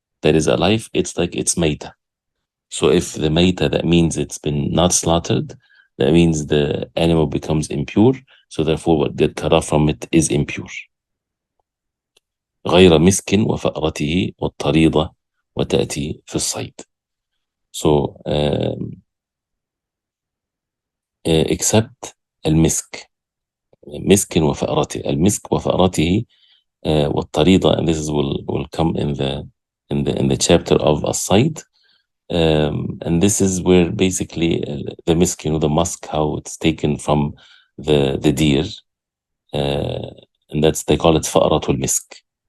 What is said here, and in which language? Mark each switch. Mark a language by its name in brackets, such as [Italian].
[English] that is alive, it's like it's mayta. So if the mayta, that means it's been not slaughtered, that means the animal becomes impure, so therefore what get cut off from it is impure. [Arabic] غير مسك وفأرته والطريضة وتأتي في الصيد. [English] So except المسك. [Arabic] مسك وفأرته. المسك وفأرته والطريضة, [English] and this is will come in the chapter of الصيد. And this is where basically the misk, the musk, how it's taken from the deer, and that's, they call it fa'ratul misk.